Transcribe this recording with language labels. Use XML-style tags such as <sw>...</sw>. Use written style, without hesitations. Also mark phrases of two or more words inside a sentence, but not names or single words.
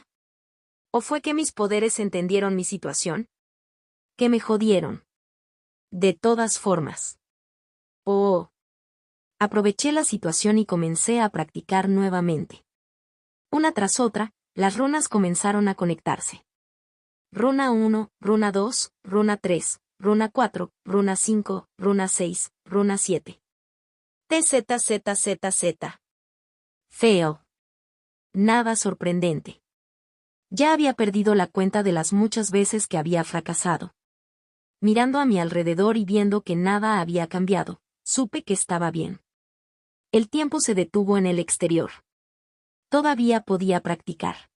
<es>¿O fue que mis poderes entendieron mi situación? Que me jodieron. De todas formas. Oh. Aproveché la situación y comencé a practicar nuevamente. Una tras otra, las runas comenzaron a conectarse. Runa 1, runa 2, runa 3, runa 4, runa 5, runa 6, runa 7. TZZZZ. Feo. Nada sorprendente. Ya había perdido la cuenta de las muchas veces que había fracasado. Mirando a mi alrededor y viendo que nada había cambiado, supe que estaba bien. El tiempo se detuvo en el exterior. Todavía podía practicar.</es>